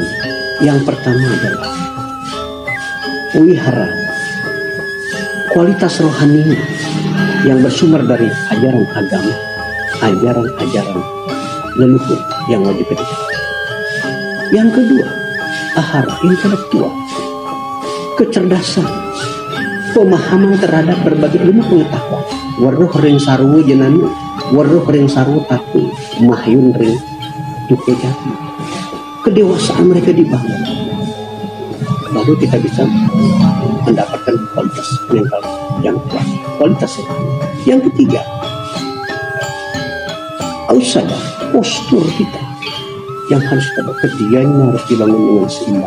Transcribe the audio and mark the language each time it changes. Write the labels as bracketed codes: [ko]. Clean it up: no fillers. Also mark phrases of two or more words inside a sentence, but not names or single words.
[id] Yang pertama adalah wihara kualitas rohani yang bersumber dari ajaran agama, ajaran-ajaran leluhur yang wajib dijalankan. Yang kedua, ahara intelektual, kecerdasan, pemahaman terhadap berbagai ilmu pengetahuan. [kaw] Waruh ring sarwu jenanu, waruh ring sarwu taku, mahyun ring tuke jati. [id] Kedewasaan mereka dibangun, baru kita bisa mendapatkan kualitas mental yang kuat, kualitas rohani. Yang ketiga, ausada, postur kita yang harus kita ketiganya harus dibangun dengan seimbang.